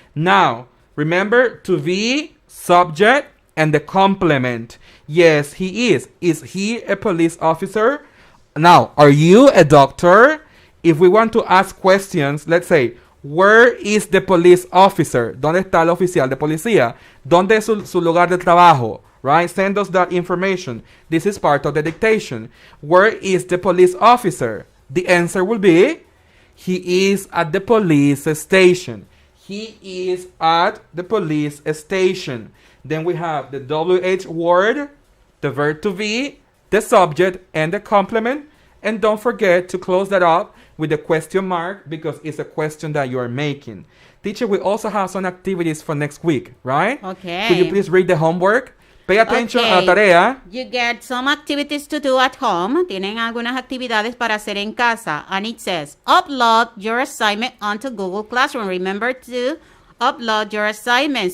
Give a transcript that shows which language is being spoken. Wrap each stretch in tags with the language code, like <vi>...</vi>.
<en>Now, remember to be, subject, and the complement. Yes, he is. Is he a police officer? Now, are you a doctor? If we want to ask questions, let's say, where is the police officer?</en> <es>¿Dónde está el oficial de policía? ¿Dónde es su lugar de trabajo?</es> <en>Right? Send us that information. This is part of the dictation. Where is the police officer? The answer will be, he is at the police station. He is at the police station. Then we have the WH word, the verb to be, the subject, and the complement. And don't forget to close that up with a question mark because it's a question that you are making. Teacher, we also have some activities for next week, right? Okay. Could you please read the homework? Pay attention</en> <es>a la</es> <en>Okay.</en> <es>tarea.</es> <en>You get some activities to do at home.</en> <es>Tienen algunas actividades para hacer en casa.</es> <en>And it says, upload your assignment onto Google Classroom. Remember to upload your assignment.</en>